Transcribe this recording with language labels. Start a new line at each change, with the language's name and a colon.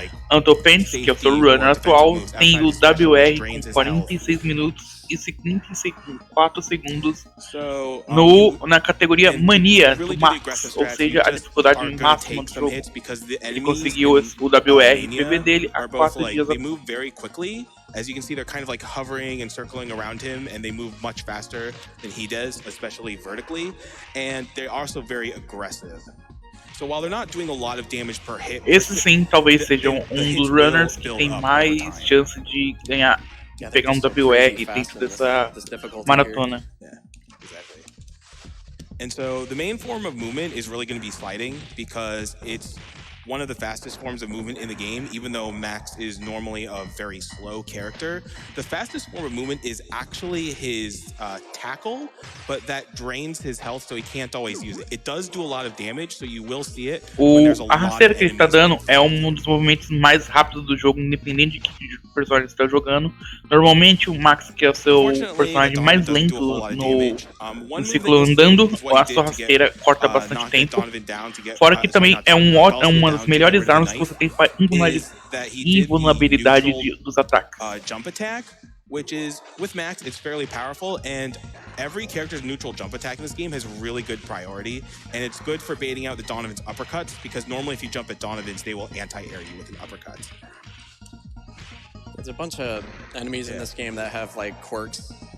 Portuguese: Antho Pants, que é o seu runner atual, tem o WR com 46 minutos e 54 segundos na categoria Mania do Max, ou seja, a dificuldade máxima do jogo. Ele conseguiu o WR PV dele há 4 dias atrás.
English: As you can see, they're kind of like hovering and circling around him, and they move much faster than he does, especially vertically, and they're also very aggressive. So while they're not doing a lot of damage per hit,
Portuguese: esse sim talvez seja um dos runners que tem mais chance de ganhar, pegar um WR dentro dessa maratona.
English: Yeah, exactly. And so the main form of movement is really going to be sliding, because it's one of the fastest forms of movement in the game, even though Max is normally a very slow character. The fastest form of movement is actually his tackle, but that drains his health, so he can't always use it. It does do a lot of damage, so you will see it when there's a lot of
Portuguese: rasteira que ele está dando é um dos movimentos mais rápidos do jogo, independente de que personagem você está jogando. Normalmente o Max, que é o seu personagem mais lento no ciclo andando, a sua rasteira corta bastante tempo. Fora que também é uma das melhores armas que você tem para invulnerabilidade dos ataques.
English: Jump attack, which is, with Max, it's fairly powerful, and every character's neutral jump attack in this game has really good priority, and it's good for baiting out the Donovan's uppercuts, because normally if you jump at Donovan's, they will anti-air you with an uppercut. There's a bunch of enemies in this game that have like quirks.